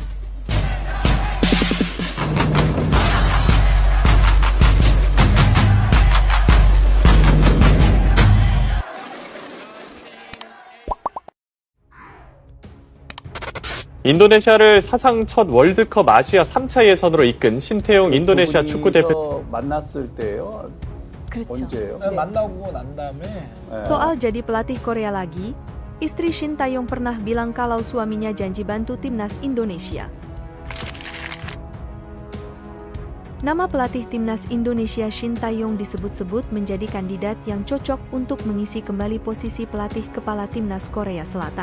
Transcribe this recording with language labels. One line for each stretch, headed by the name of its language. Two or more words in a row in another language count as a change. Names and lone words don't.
Korean: 인도네시아를 사상 첫 월드컵 아시아 3차 예선으로 이끈 신태용 인도네시아 축구대표. 만났을 때요? 그렇죠. 언제예요? 네. 만나고 난 다음에
Indonesian: Soal jadi pelatih Korea lagi, istri Shin Tae-yong pernah bilang kalau suaminya janji bantu timnas Indonesia. Nama pelatih timnas Indonesia Shin Tae-yong disebut-sebut menjadi kandidat yang cocok untuk mengisi kembali posisi pelatih kepala timnas Korea Selatan.